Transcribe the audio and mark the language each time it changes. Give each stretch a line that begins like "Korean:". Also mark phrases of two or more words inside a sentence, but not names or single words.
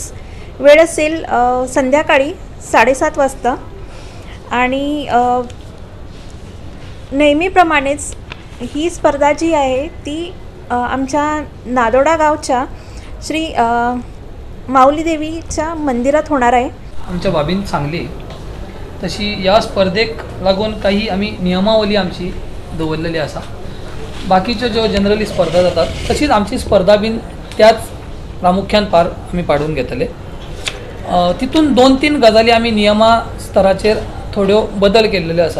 Marathi: वेळ असेल संध्याकाळी 7:30 वाजता. आणि नेहमीप्रमाणेच ही स्पर्धा जी आहे ती आमच्या नादोडा गावच्या श्री माऊली देवीच्या मंदिरात होणार आहे.
Konkani: आमच्या बाबीन सांगली तशी ह्या स्पर्धेक लागून काही आमी नियमावली आमची दवरलेली आसा. बाकीच्यो ज्यो जनरली स्पर्धा जातात तशीच आमची स्पर्धा बीन त्याच प्रामुख्यान पार आमी पाडून घेतले. तितून 2-3 गजाली आमी नियमा स्तराचेर थोड्यो बदल केल्लेल्यो आसा.